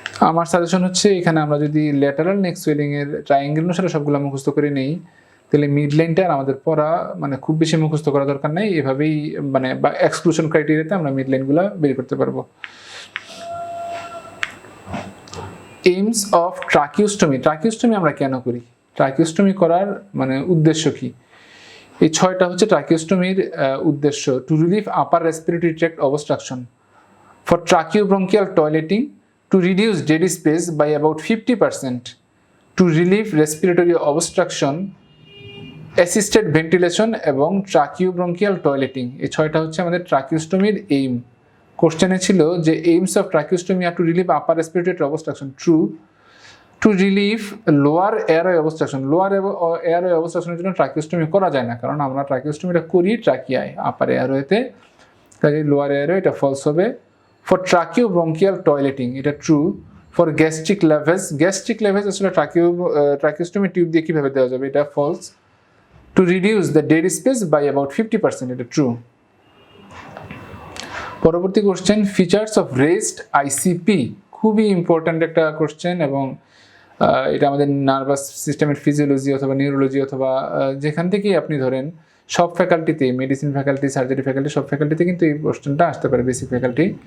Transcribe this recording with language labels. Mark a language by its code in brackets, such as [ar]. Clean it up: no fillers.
[bn] আমার সাজেশন হচ্ছে এখানে আমরা যদি ল্যাটারাল নেক সোয়েলিং এর ট্রায়াঙ্গেল অনুসারে সবগুলো মুখস্থ করে নেই, তাহলে মিড লাইনটা আমাদের পড়া মানে খুব বেশি মুখস্থ করা দরকার নেই, এভাবেই মানে বা এক্সক্লুশন ক্রাইটেরিয়াতে আমরা মিড লাইনগুলো বের করতে পারবো। [en] aims of tracheostomy, [bn] ট্রাকিওস্টমি আমরা কেন করি, ট্রাকিওস্টমি করার মানে উদ্দেশ্য কি? এই 6টা হচ্ছে ট্রাকিওস্টমির উদ্দেশ্য। [en] To relieve upper respiratory tract obstruction, for tracheobronchial toileting, to reduce dead space by about 50%, to relieve respiratory obstruction, assisted ventilation এবং tracheobronchial toileting। [bn] এই 6টা হচ্ছে আমাদের ট্রাকিওস্টমির এইম। কোশ্চেনে ছিল যে [en] Aims of tracheostomy আর to relieve upper respiratory obstruction, true. To relieve lower airway obstruction, [bn] lower airway অবস্ট্রাকশনের জন্য ট্রাকিওস্টমি করা যায় না, কারণ আমরা ট্রাকিওস্টমিটা করি ট্রাকিয়ায়, আপার এয়ারওয়েতে, কাজে লোয়ার এয়ারওয়ে এটা ফলস হবে। [en] For tracheobronchial toileting, এটা true. For gastric lavage [bn] আসলে [en] tracheostomy [bn] টিউব দিয়ে কিভাবে দেওয়া যাবে, এটা [en] false. To reduce the dead space by about 50%, [bn] এটা [en] true. [bn] পরবর্তী question, [en] features of raised ICP, [bn] খুবই ইম্পর্ট্যান্ট একটা কোশ্চেন, এবং এটা আমাদের নার্ভাস সিস্টেমের ফিজিওলজি অথবা নিউরোলজি অথবা যেখান থেকেই আপনি ধরেন সব ফ্যাকাল্টিতে, মেডিসিন ফ্যাকাল্টি, সার্জারি ফ্যাকাল্টি, সব ফ্যাকাল্টিতে কিন্তু এই কোশ্চেনটা আসতে পারে, বেসিক ফ্যাকাল্টি।